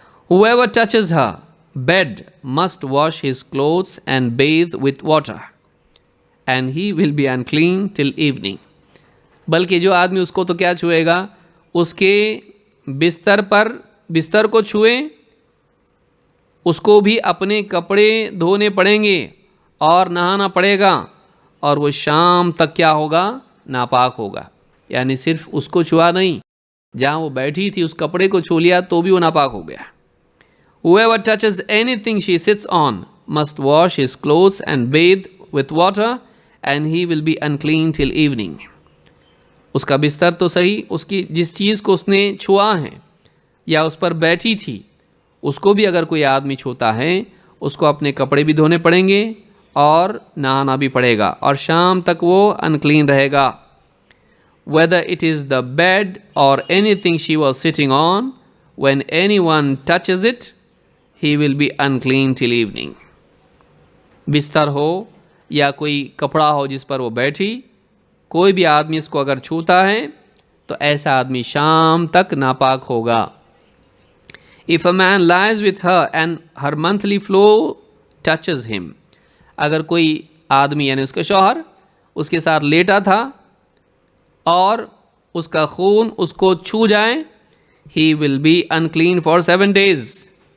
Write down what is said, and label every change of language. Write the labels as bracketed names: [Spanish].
[English] whoever touches her bed must wash his clothes and bathe with water and he will be unclean till evening، [Urdu] بلکہ جو آدمی اس کو تو کیا چھوئے گا؟ اس کے بستر پر، بستر کو چھوئے، اس کو بھی اپنے کپڑے دھونے پڑیں گے اور نہانا پڑے گا، اور وہ شام تک کیا ہوگا؟ ناپاک ہوگا. یعنی صرف اس کو چھوا نہیں، جہاں وہ بیٹھی تھی اس کپڑے کو چھو لیا تو بھی وہ ناپاک ہو گیا. [English] whoever touches anything she sits on must wash his clothes and bathe with water and he will be unclean till evening. [Urdu] اس کا بستر تو صحیح، اس کی جس چیز کو اس نے چھوا ہے یا اس پر بیٹھی تھی، اس کو بھی اگر کوئی آدمی چھوتا ہے، اس کو اپنے کپڑے بھی دھونے پڑیں گے اور نہانا بھی پڑے گا، اور شام تک وہ انکلین رہے گا. [English] whether it is the bed or anything she was sitting on, when anyone touches it he will be unclean till evening. [Urdu] بستر ہو یا کوئی کپڑا ہو جس پر وہ بیٹھی، کوئی بھی آدمی اس کو اگر چھوتا ہے تو ایسا آدمی شام تک ناپاک ہوگا. [English] if a man lies with her and her monthly flow touches him، [Urdu] اگر کوئی آدمی یعنی اس کا شوہر اس کے ساتھ لیٹا تھا اور اس کا خون اس کو چھو جائے، [English] he will be unclean for 7 days.